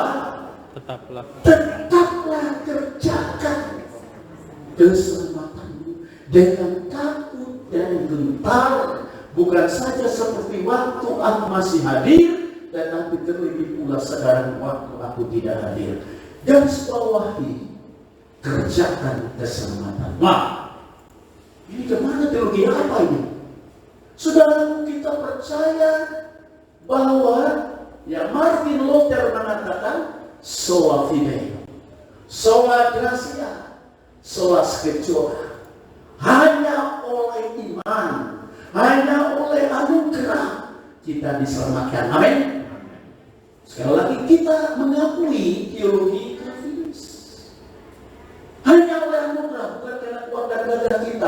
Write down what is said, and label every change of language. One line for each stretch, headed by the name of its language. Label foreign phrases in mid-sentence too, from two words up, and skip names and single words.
Indonesian: Tetaplah kerjakan keselamatanmu dengan takut dan gentar, bukan saja seperti waktu aku masih hadir, tetapi terlebih pula sekarang waktu aku tidak hadir. Garis bawahi, kerjakan keselamatan. Nah, ini kemana teologi apa ini? Saudara, kita percaya bahwa ya Martin Luther mengatakan
Latin: sola fide, sola gratia, sola scriptura.
Indonesian: Hanya oleh iman, hanya oleh anugerah kita diselamatkan. Amin. Sekali lagi kita mengakui teologi Calvinis. Hanya oleh anugerah, bukan karena kuat dan gagah kita.